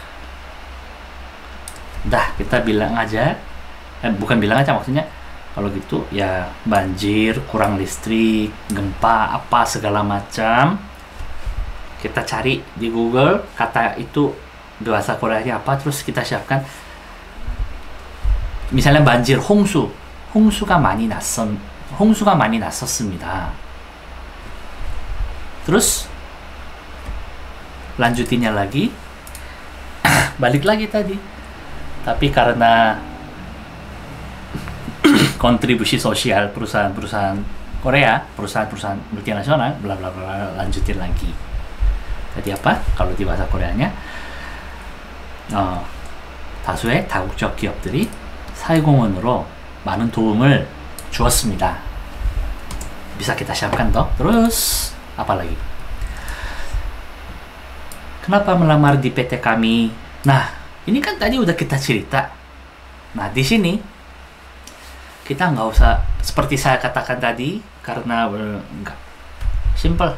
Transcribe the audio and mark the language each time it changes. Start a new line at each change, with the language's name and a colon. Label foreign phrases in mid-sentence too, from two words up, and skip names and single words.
Indonesian: Dah, kita bilang aja, bukan bilang aja maksudnya, kalau gitu ya banjir, kurang listrik, gempa, apa segala macam. Kita cari di Google kata itu bahasa Koreanya apa, terus kita siapkan. Misalnya banjir,
Korean: 홍수가 많이 났었습니다.
Indonesian: Terus lanjutinnya lagi, balik lagi tadi. Tapi karena kontribusi sosial perusahaan-perusahaan Korea, perusahaan-perusahaan multinasional, bla bla bla, lanjutin lagi. Tadi apa? kalau di bahasa Koreanya,
Korean: 다수의 다국적 기업들이 사회공헌으로 많은 도움을 주었습니다.
Indonesian: Bisa kita siapkan toh. Terus apa lagi? Kenapa melamar di PT kami? Nah, ini kan tadi udah kita cerita. Nah, di sini kita nggak usah seperti saya katakan tadi, karena enggak simple.